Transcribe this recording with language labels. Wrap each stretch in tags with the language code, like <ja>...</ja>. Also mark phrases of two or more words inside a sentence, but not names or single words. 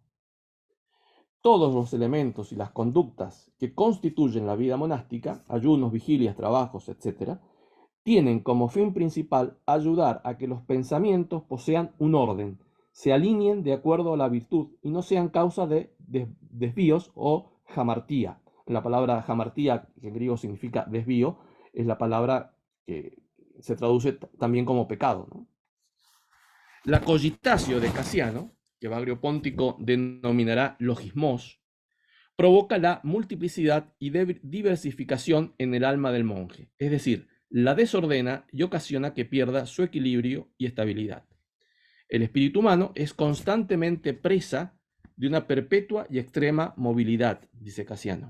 <es>Todos los elementos y las conductas que constituyen la vida monástica, ayunos, vigilias, trabajos, etc., tienen como fin principal ayudar a que los pensamientos posean un orden, se alineen de acuerdo a la virtud y no sean causa de desvíos o hamartía. La palabra hamartía, que en griego significa desvío, es la palabra que se traduce también como pecado, ¿no? La cogitatio de Cassiano, que Bagrio Póntico denominará logismos, provoca la multiplicidad y diversificación en el alma del monje, es decir, la desordena y ocasiona que pierda su equilibrio y estabilidad. El espíritu humano es constantemente presa de una perpetua y extrema movilidad, dice Cassiano.</es>